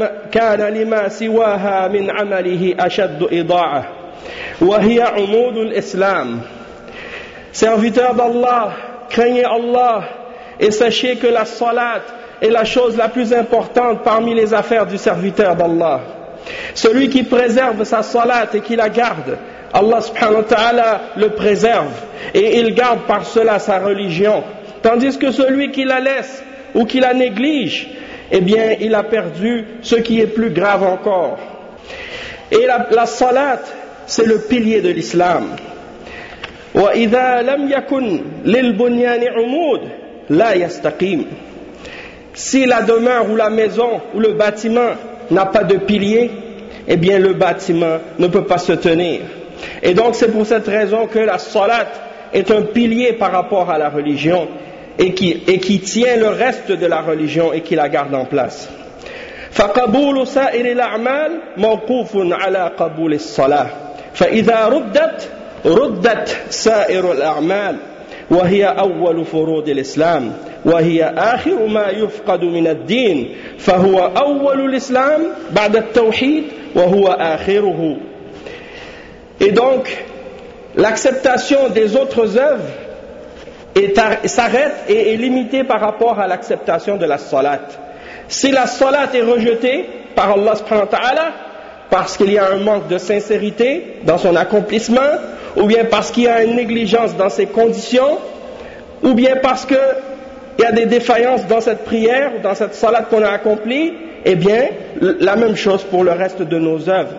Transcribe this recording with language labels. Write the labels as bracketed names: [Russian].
[Arabic] كان لما سواها من عمله أشد إضاعة وهي عمود الإسلام [French] serviteur d'Allah craignez Allah et sachez que la salat est la chose la plus importante parmi les affaires du serviteur d'Allah. Celui qui préserve sa salat et qui la garde, Allah subhanahu wa ta'ala le préserve et il garde par cela sa religion. Tandis que celui qui la laisse ou qui la néglige, eh bien il a perdu ce qui est plus grave encore. Et la salat, c'est le pilier de l'islam. [Arabic] Wa idha lam yakun lil bunyani umud la yastaqim. [French] Si la demeure ou la maison ou le bâtiment n'a pas de pilier, eh bien le bâtiment ne peut pas se tenir. Et donc c'est pour cette raison que la salat est un pilier par rapport à la religion et qui tient le reste de la religion et qui la garde en place. [Arabic] فَقَبُولُ سَائِرِ الْأَعْمَالِ مَوْقُوفٌ عَلَى قَبُولِ الصَّلَاةِ فَإِذَا رُدَّتْ رُدَّتْ سَائِرُ الْأَعْمَالِ وَهِيَ أَوَّلُ فُرُودِ الْإِسْلَامِ وهي آخر ما يفقد من الدين فهو أول الإسلام بعد التوحيد وهو آخره. [French] Et donc l'acceptation des autres œuvres s'arrête et est limitée par rapport à l'acceptation de la salat. Si la salat est rejetée par Allah subhanahu wa ta'ala parce qu'il y a un manque de sincérité dans son accomplissement ou bien parce qu'il y a une négligence dans ses conditions ou bien parce que il y a des défaillances dans cette prière ou dans cette salat qu'on a accomplie, eh bien, la même chose pour le reste de nos œuvres.